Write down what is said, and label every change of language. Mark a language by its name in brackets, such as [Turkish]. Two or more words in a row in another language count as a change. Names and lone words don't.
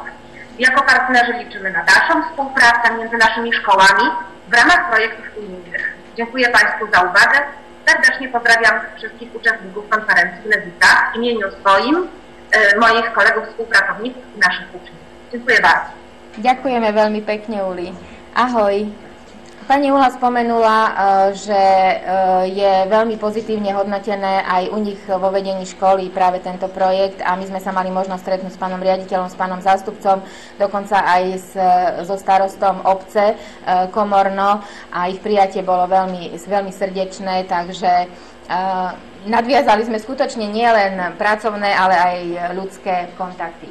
[Polish] Jako partnerzy liczymy na dalszą współpracę między naszymi szkołami w ramach projektów unijnych. Dziękuję Państwu za uwagę. Serdecznie pozdrawiam wszystkich uczestników konferencji w Lewicach w imieniu swoim, moich kolegów, współpracowników i naszych uczniów. Dziękuję bardzo. [Slovak] Ďakujeme veľmi pekne, Uli. Ahoj. Pani Ula spomenula, že je veľmi pozitívne hodnotené aj u nich vo vedení školy práve tento projekt a my sme sa mali možnosť stretnúť s pánom riaditeľom, s pánom zástupcom, dokonca aj so starostom obce Komorno a ich prijatie bolo veľmi srdečné, takže nadviazali sme skutočne nielen pracovné, ale aj ľudské kontakty.